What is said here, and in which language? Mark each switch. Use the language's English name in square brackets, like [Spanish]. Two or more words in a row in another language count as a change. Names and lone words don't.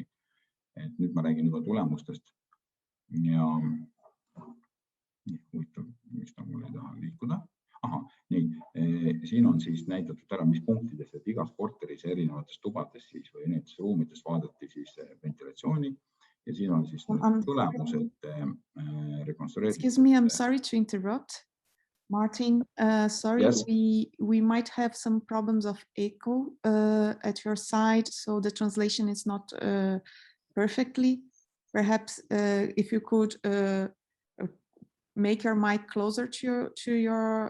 [Estonian] Nüüd ma räägin juba tulemustest ja huvitav, miks ta mul ei taha liikuda. Siin on siis näidatud ära, mis punktides, et igas korteris erinevates tubades siis või erinevates ruumides vaadati siis ventilatsiooni ja siin on siis tulemused rekonstrueeritud. [English] Excuse me, I'm sorry to interrupt. Martin, sorry, yes. We might have some problems of echo at your side, so the translation is not perfectly. Perhaps if you could make your mic closer to your